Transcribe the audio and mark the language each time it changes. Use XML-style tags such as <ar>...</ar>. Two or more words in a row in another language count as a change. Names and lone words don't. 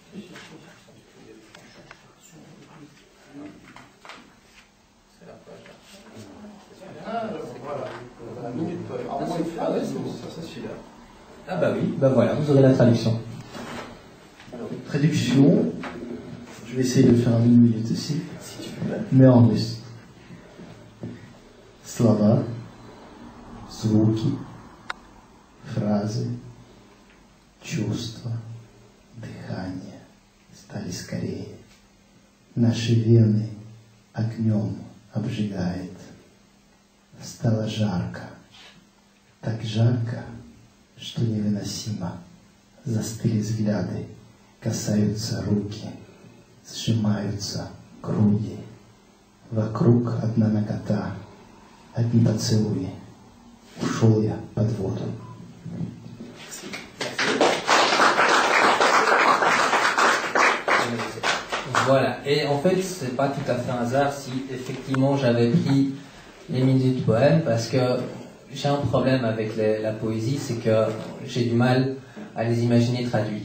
<fr>C'est la page là. Ah, voilà. La minute poème. Ah ouais, c'est celui-là. Ah bah oui, bah voilà, vous aurez la traduction. Alors, traduction, je vais essayer de faire en 1 minute aussi, si tu veux, mais en russe.</fr> <ru>Слова, звуки, фразы, чувства, дыхание стали скорее. Наши вены огнем обжигает. Стало жарко, так жарко, что невыносимо. Застыли взгляды, касаются руки, сжимаются груди. Вокруг одна нагота, одни поцелуи. Ушел я под воду.</ru> <fr>Voilà, et en fait, c'est pas tout à fait un hasard si effectivement j'avais pris les minutes poèmes, parce que j'ai un problème avec la poésie, c'est que j'ai du mal à les imaginer traduits.</fr>